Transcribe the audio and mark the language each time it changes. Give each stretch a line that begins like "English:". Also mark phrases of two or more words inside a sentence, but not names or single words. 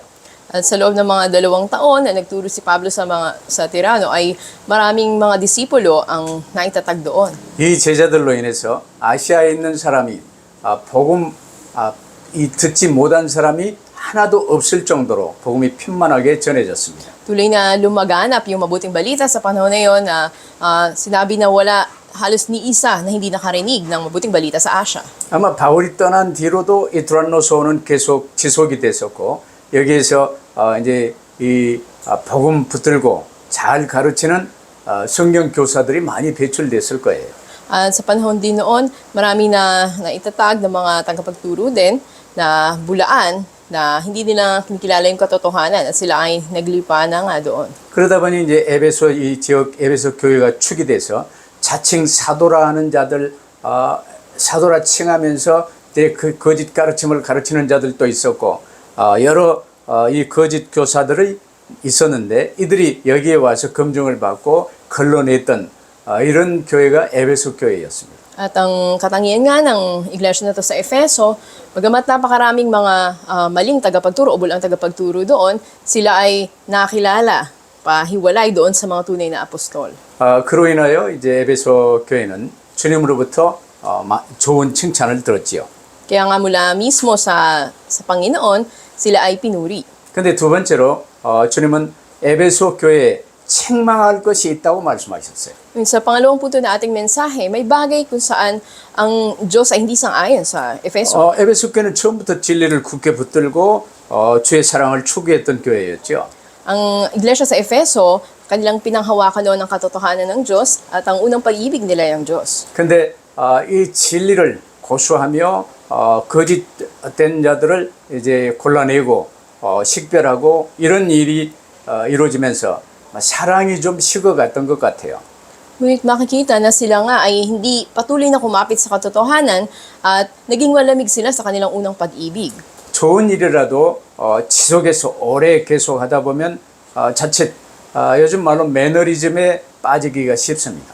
Filipino: At sa loob ng mga 2 taon na nagturo si Pablo sa Tirano ay maraming mga disipulo ang naitatag doon.
Korean: 이 제자들로 인해서 아시아에 있는 사람이 복음 듣지 못한 사람이 하나도 없을 정도로 복음이 편만하게 전해졌습니다.
Filipino: Tuloy na lumaganap yung mabuting balita sa panahon na yon na sinabi na wala halos ni isa na hindi nakarinig ng mabuting balita sa Asia.
Korean: 아마 바울이 떠난 뒤로도 이 드란노서원은 계속 지속이 됐었고 여기에서 이제 이 복음 붙들고 잘 가르치는 성경 교사들이 많이 배출됐을 거예요.
Filipino: At sa panahon din noon, marami na naitatag ng mga tagapagturo din na bulaan na hindi nila kinikilala yung katotohanan at sila ay naglipa na nga doon.
Korean: 그러다 보니 이제 에베소 이 지역 에베소 교회가 축이 돼서 자칭 사도라 하는 자들 사도라 칭하면서 그 거짓 가르침을 가르치는 자들도 있었고 여러 이 거짓 교사들이 있었는데 이들이 여기에 와서 검증을 받고 걸러냈던 이런 교회가 에베소 교회였습니다.
Filipino: At ang katangian nga ng iglesia na to sa Efeso, bagamat napakaraming mga maling tagapagturo o bulang tagapagturo doon, sila ay nakilala, pahiwalay doon sa mga tunay na apostol.
Korean: 그로 인하여 이제 에베소 교회는 주님으로부터 좋은 칭찬을 들었지요.
Filipino: Kaya nga mula mismo sa Panginoon, sila ay pinuri.
Korean: 근데 두 번째로 주님은 에베소 교회에 책망할 것이 있다고 말씀하셨어요.
Filipino: Sa pangalawang punto na ating mensahe, may bagay kung saan ang Diyos ay hindi sang-ayon sa Efeso.
Korean: 에베소 교회는 처음부터 진리를 굳게 붙들고 주의 사랑을 추구했던 교회였죠.
Filipino: Ang iglesia sa Efeso, kanilang pinanghawakan noon ang katotohanan ng Diyos at ang unang pag-ibig nila ay ang Diyos.
Korean: 근데 이 진리를 고수하며 거짓된 자들을 이제 골라내고 식별하고 이런 일이 이루어지면서 사랑이 좀 식어갔던 것 같아요.
Filipino: Ngunit makikita na sila nga ay hindi patuloy na kumapit sa katotohanan at naging malamig sila sa kanilang unang pag-ibig.
Korean: 좋은 일이라도 지속해서 오래 계속하다 보면 자칫 요즘 말로 매너리즘에 빠지기가 쉽습니다.